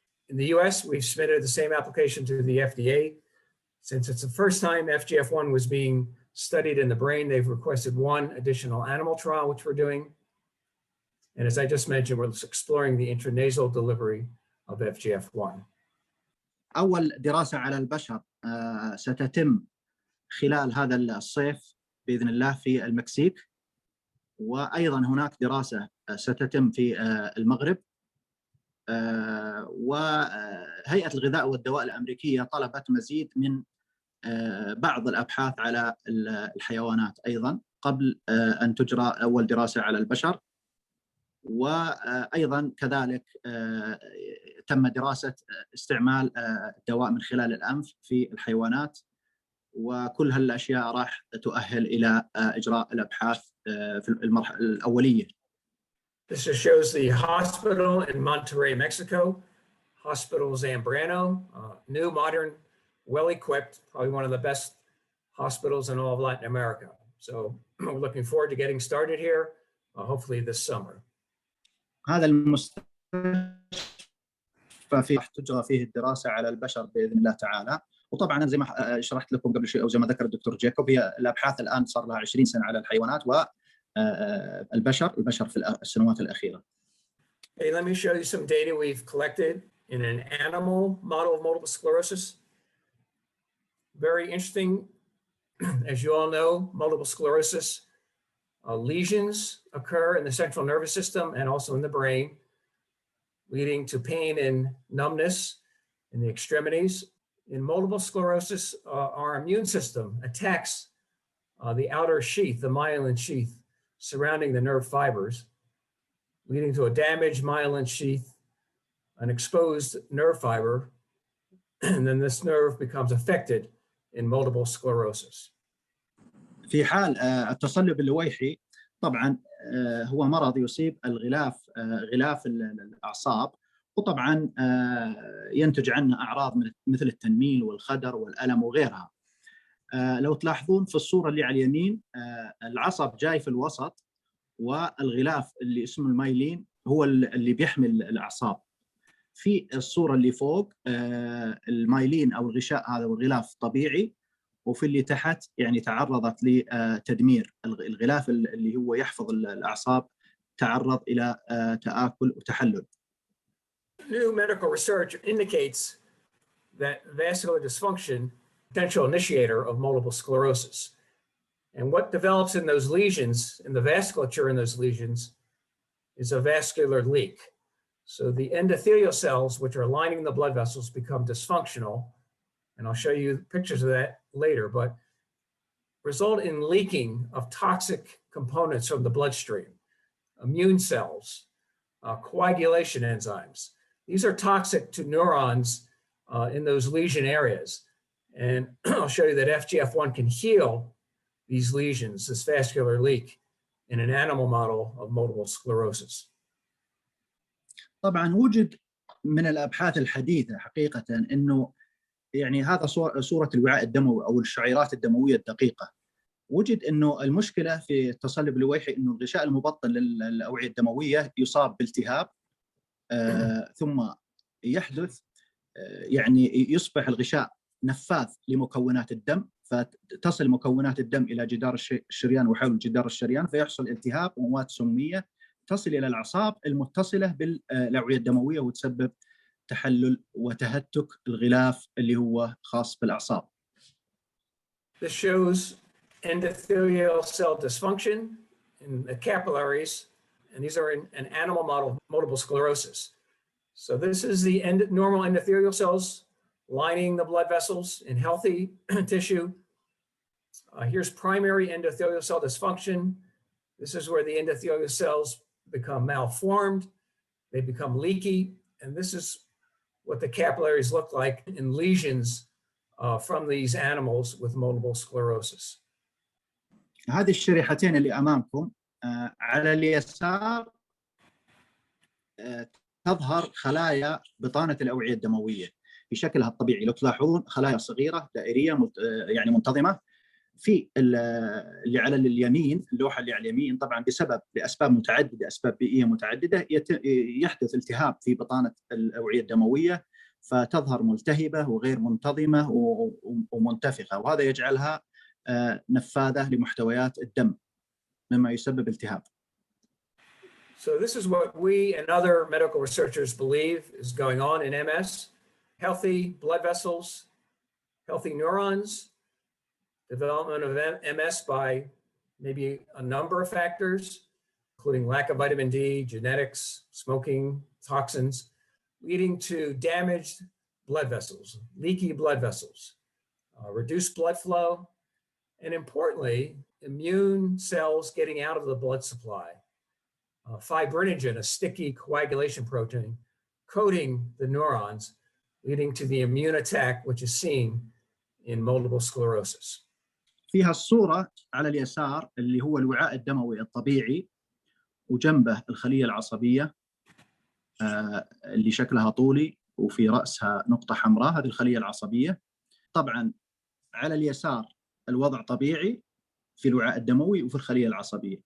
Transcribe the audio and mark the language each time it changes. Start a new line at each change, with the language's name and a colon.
English: In the US, we've submitted the same application to the FDA. Since it's the first time FGF1 was being studied in the brain, they've requested one additional animal trial, which we're doing. And as I just mentioned, we're exploring the intranasal delivery of FGF1.
Arabic: أول دراسة على البشر ستتم خلال هذا الصيف بإذن الله في المكسيك، وأيضا هناك دراسة ستتم في المغرب. وهيئة الغذاء والدواء الأمريكية طلبت مزيد من بعض الأبحاث على الحيوانات أيضا قبل أن تجرى أول دراسة على البشر. وأيضا كذلك تم دراسة استعمال الدواء من خلال الأنف في الحيوانات، وكل هالأشياء راح تؤهل إلى إجراء الأبحاث في المرحلة الأولية.
English: This just shows the hospital in Monterrey, Mexico, Hospital Zambrano, new, modern, well-equipped, probably one of the best hospitals in all of Latin America. So we're looking forward to getting started here, hopefully this summer.
Arabic: هذا المستشفى راح تجرى فيه الدراسة على البشر بإذن الله تعالى. وطبعا زي ما شرحت لكم قبل شوي أو زي ما ذكر الدكتور جيكوب، هي الأبحاث الآن صار لها 20 سنة على الحيوانات والبشر في السنوات الأخيرة.
English: Hey, let me show you some data we've collected in an animal model of multiple sclerosis. Very interesting. As you all know, multiple sclerosis lesions occur in the central nervous system and also in the brain, leading to pain and numbness in the extremities. In multiple sclerosis, our immune system attacks the outer sheath, the myelin sheath surrounding the nerve fibers, leading to a damaged myelin sheath, an exposed nerve fiber, and then this nerve becomes affected in multiple sclerosis.
Arabic: في حال التصلب اللويحي طبعا هو مرض يصيب غلاف الأعصاب، وطبعا ينتج عنه أعراض مثل التنميل والخدر والألم وغيرها. لو تلاحظون في الصورة اللي على اليمين العصب جاي في الوسط، والغلاف اللي اسمه المايلين هو اللي بيحمل الأعصاب. في الصورة اللي فوق المايلين أو الغشاء هذا والغلاف طبيعي، وفي اللي تحت يعني تعرضت لتدمير. الغلاف اللي هو يحفظ الأعصاب تعرض إلى تآكل وتحلل.
English: New medical research indicates that vascular dysfunction, potential initiator of multiple sclerosis. And what develops in those lesions, in the vasculature in those lesions, is a vascular leak. So the endothelial cells, which are lining the blood vessels, become dysfunctional. And I'll show you pictures of that later, but result in leaking of toxic components from the bloodstream, immune cells, coagulation enzymes. These are toxic to neurons in those lesion areas. And I'll show you that FGF1 can heal these lesions, this vascular leak, in an animal model of multiple sclerosis.
Arabic: طبعا وجد من الأبحاث الحديثة حقيقة أنه يعني هذا صورة الوعاء الدموي أو الشعيرات الدموية الدقيقة. وجد أنه المشكلة في التصلب اللويحي أنه الغشاء المبطن للأوعية الدموية يصاب بالتهاب، ثم يحدث يعني يصبح الغشاء نفاذ لمكونات الدم، فتصل مكونات الدم إلى جدار الشريان وحول جدار الشريان، فيحصل التهاب ومواد سمية تصل إلى الأعصاب المتصلة بالأوعية الدموية وتسبب تحلل وتهتك الغلاف اللي هو خاص بالأعصاب.
English: This shows endothelial cell dysfunction in the capillaries, and these are in an animal model of multiple sclerosis. So this is the normal endothelial cells lining the blood vessels in healthy tissue. Here's primary endothelial cell dysfunction. This is where the endothelial cells become malformed, they become leaky, and this is what the capillaries look like in lesions from these animals with multiple sclerosis.
Arabic: هذه الشريحتين اللي أمامكم على اليسار تظهر خلايا بطانة الأوعية الدموية في شكلها الطبيعي. لو تلاحظون خلايا صغيرة دائرية يعني منتظمة. في اللي على اليمين، اللوحة اللي على اليمين، طبعا لأسباب متعددة، أسباب بيئية متعددة، يحدث التهاب في بطانة الأوعية الدموية فتظهر ملتهبة وغير منتظمة ومنتفخة، وهذا يجعلها نفاذة لمحتويات الدم مما يسبب التهاب.
English: So this is what we and other medical researchers believe is going on in MS. Healthy blood vessels, healthy neurons, development of MS by maybe a number of factors, including lack of vitamin D, genetics, smoking, toxins, leading to damaged blood vessels, leaky blood vessels, reduced blood flow, and importantly, immune cells getting out of the blood supply. Fibrinogen, a sticky coagulation protein, coating the neurons, leading to the immune attack, which is seen in multiple sclerosis.
Arabic: فيها الصورة على اليسار اللي هو الوعاء الدموي الطبيعي وجنبه الخلية العصبية اللي شكلها طولي وفي رأسها نقطة حمراء، هذه الخلية العصبية. طبعا على اليسار الوضع طبيعي في الوعاء الدموي وفي الخلية العصبية.